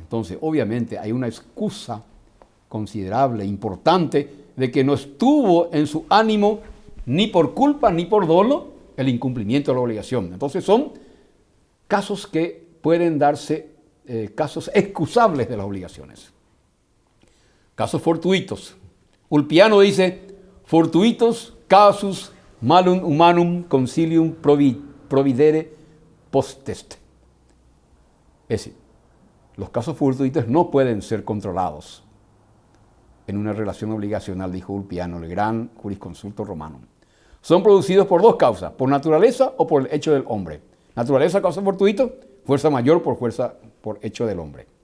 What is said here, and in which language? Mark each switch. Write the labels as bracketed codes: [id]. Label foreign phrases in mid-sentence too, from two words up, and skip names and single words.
[es] Entonces, obviamente, hay una excusa considerable, importante, de que no estuvo en su ánimo ni por culpa ni por dolo el incumplimiento de la obligación. Entonces, son casos que pueden darse, casos excusables de las obligaciones. Casos fortuitos. Ulpiano dice, [la] fortuitos casus malum humanum consilium providere postest. [es] Es decir, los casos fortuitos no pueden ser controlados en una relación obligacional, dijo Ulpiano, el gran jurisconsulto romano. Son producidos por dos causas, por naturaleza o por el hecho del hombre. Naturaleza, causa fortuito, fuerza mayor por hecho del hombre.